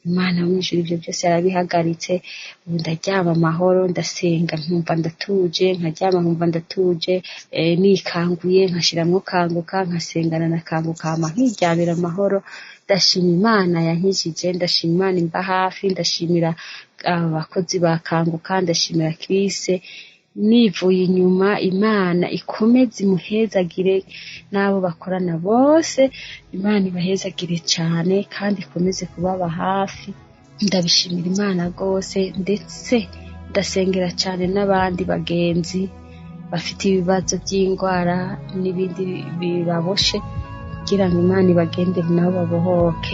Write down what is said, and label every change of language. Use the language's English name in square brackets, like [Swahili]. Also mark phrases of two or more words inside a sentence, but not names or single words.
[Rundi] Imana yo mw'ijuru ivyo byose yarabihagaritse, ubu ndaryama amahoro, ndasenga nkumva ndatuje, nkaryama nkumva ndatuje, nikanguye nkashiramwo kanguka, nkasengana na kanguka, hama nkiryamira amahoro. Ndashima Imana yankijije, ndashima Imana imba hafi, ndashimira abakozi ba kanguka, ndashimira Krise. Nivuye inyuma, Imana ikomeze imuhezagire n'abo bakorana bose, Imana ibahezagire cane kandi ikomeze kubaba hafi. Ndabishimira Imana rwose, ndetse ndasengera cane n'abandi bagenzi bafite ibibazo by'indwara n'ibindi bibaboshe, kugira ngo Imana ibagendere nabo babohoke.